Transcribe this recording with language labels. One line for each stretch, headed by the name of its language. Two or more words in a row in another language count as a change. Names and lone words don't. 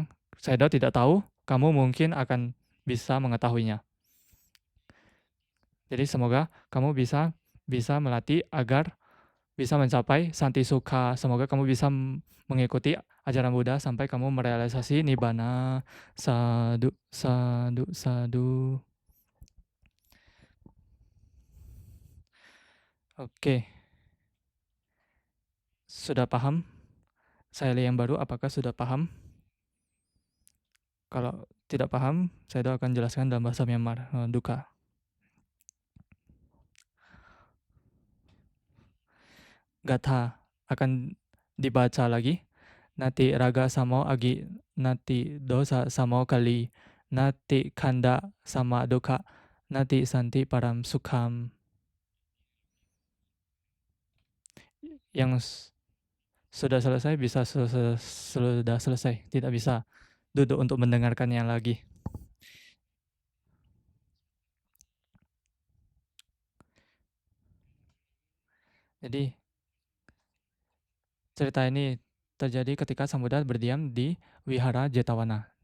Indonesian: Saya tidak tahu, kamu mungkin akan bisa mengetahuinya. Jadi semoga kamu bisa melatih agar bisa mencapai
Pali: santi sukha.
Indonesian: Semoga kamu bisa mengikuti ajaran Buddha sampai kamu merealisasi nibbana.
Pali: Sadu, sadu, sadu.
Indonesian: Oke. Sudah paham? Saya yang baru, apakah sudah paham? Kalau tidak paham, saya akan jelaskan dalam bahasa Myanmar, duka. Gatha akan dibaca lagi.
Pali: Nati raga samo agi, nati dosa samo kali, nati kanda sama duka, nati santi param sukham.
Indonesian: Yang sudah selesai bisa sudah selesai, tidak bisa duduk untuk mendengarkannya lagi. Jadi cerita ini terjadi ketika Sang Buddha berdiam di Wihara Jetawana.